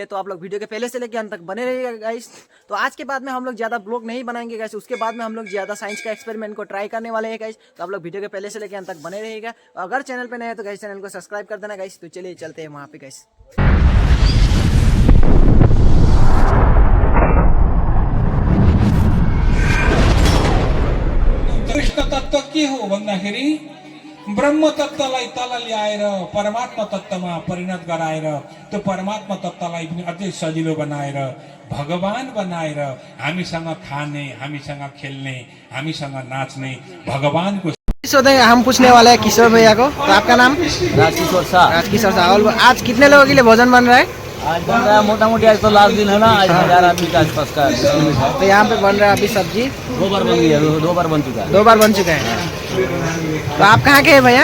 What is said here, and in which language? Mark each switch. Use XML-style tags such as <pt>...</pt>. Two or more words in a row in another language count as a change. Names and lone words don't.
<hi>तो आप लोग वीडियो के पहले से लेकर अंत तक बने रहिएगा गाइस। तो आज के बाद में हम लोग ज्यादा ब्लॉग नहीं बनाएंगे गाइस, उसके बाद में हम लोग ज्यादा साइंस का एक्सपेरिमेंट को ट्राई करने वाले हैं गाइस। तो आप लोग वीडियो के पहले से लेकर अंत तक बने रहिएगा। अगर चैनल पे नए हैं तो गाइस चैनल को सब्सक्राइब कर देना गाइस। तो चलिए चलते हैं वहाँ पे गाइस।</hi> <ne>कृष्ण तत्व के हो भन्दाखेरि ब्रह्म तत्वलाई तल ल्याएर परमात्मा तत्वमा परिणत गराएर त्यो परमात्मा तत्वलाई पनि अझै सजिलो बनाएर भगवान बनाएर हामीसँग खाने, हामीसँग खेल्ने, हामीसँग नाच्ने भगवानको।</ne> <hi>हम पूछने वाले हैं किशोर भैया को। तो आपका नाम? राजकिशोर शाह। राजकिशोर शाह। और आज कितने लोगों के लिए भोजन बन रहा है? आज बन रहा है मोटा मोटी, आज तो लास्ट दिन है ना, आज 1000 आदमी का आसपास का। तो यहाँ पे बन रहा है अभी सब्जी। 2 बार बन गई है, 2 बार बन चुका है। 2 बार बन चुका है। तो आप कहाँ के हैं भैया?</hi>